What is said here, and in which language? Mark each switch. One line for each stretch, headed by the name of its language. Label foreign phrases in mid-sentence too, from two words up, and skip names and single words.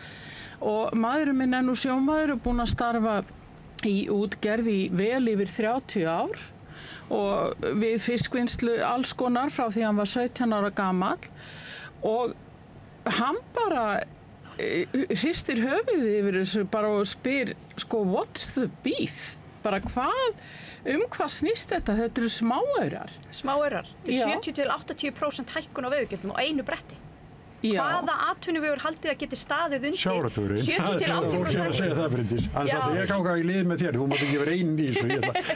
Icelandic: Og maðurinn minn nú sjómaður og búinn að starfa í útgerð í vel yfir 30 ár og við fiskvinnslu alls konar frá því hann var 17 ára gamall og hann bara hristir höfuðið yfir þessu bara og spyr sko
English: what's the beef?
Icelandic: Bara hvað snýst þetta? Þetta eru smáaurar. Smáaurar. 70-80% hækkun á veiðigjöldum á einu bretti. Já. Hvaða atvinnuvegur haldið að geti staðið undir 70-80%? 70-80%? Ég segja það, Bryndís. Ég ganga í lið með þér, þú mátt ekki vera einn í þessu.